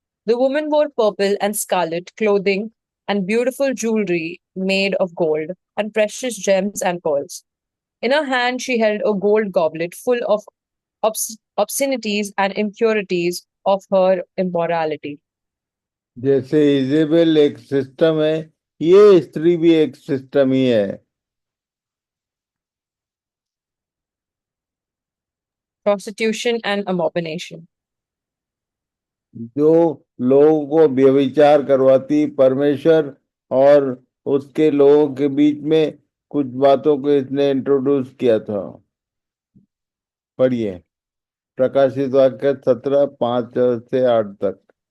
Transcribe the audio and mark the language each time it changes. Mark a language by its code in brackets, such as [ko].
[en] The woman wore purple and scarlet clothing and beautiful jewelry made of gold and precious gems and pearls. In her hand she held a gold goblet full of obscenities and impurities of her immorality. [hi] जैसे Jezebel एक system है, ये स्त्री भी एक system ही है। [en] prostitution, and abomination. [hi] जो लोगों को व्यभिचार करवाती, परमेश्वर और उसके लोगों के बीच में कुछ बातों को इसने इंट्रोड्यूस किया था। पढ़िए प्रकाशित वाक्य 17:5 से 8 तक।